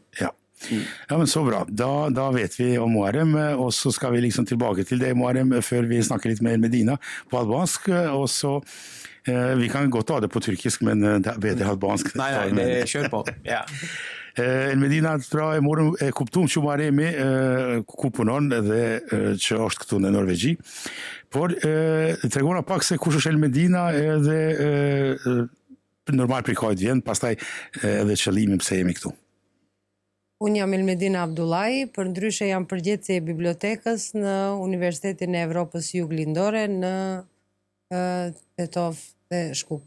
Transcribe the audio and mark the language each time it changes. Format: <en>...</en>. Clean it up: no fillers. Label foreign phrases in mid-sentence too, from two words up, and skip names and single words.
<no>Ja. Ja, men så bra. Da vet vi om Muharrem, og så skal vi liksom tilbake til det, Muharrem, før vi snakker litt med Medina på albansk, og så vi kan godt ta det på tyrkisk, men det er bedre albansk. Nei, kjør på. Ja.</no> <sq>El Medina pra e morëm e kuptuam që Muharremi ku punon dhe që është këtu në Norvegji. Por tregona pak se kush është El Medina edhe normal për kujt vjen, pastaj edhe qëllimi pse jemi këtu. Unë jam El Medina Abdullahi, për ndryshe jam përgjithësi e bibliotekës në Universitetin e Evropës Juglindore në Tetov dhe Shkup.</sq>